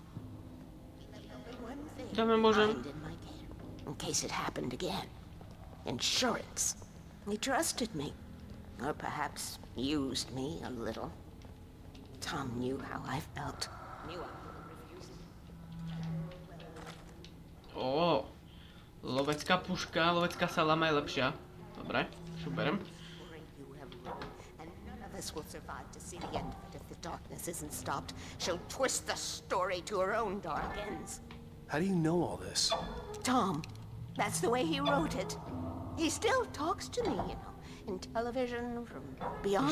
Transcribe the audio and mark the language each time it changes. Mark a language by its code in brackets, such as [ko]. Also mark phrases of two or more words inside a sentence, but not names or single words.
[en] He left only one thing behind in my care, in case it happened again. Insurance. He trusted me. Or perhaps used me a little. Tom knew how I felt. Knew I couldn't refuse him. [sk] Ó, lovecká puška, lovecká salama je lepšia. Dobre, už berem. [en] And none of us will survive to see the end of it if the darkness isn't stopped. She'll twist the story to her own dark ends. How do you know all this? Tom, that's the way he wrote it. He still talks to me, you know, in television, from beyond,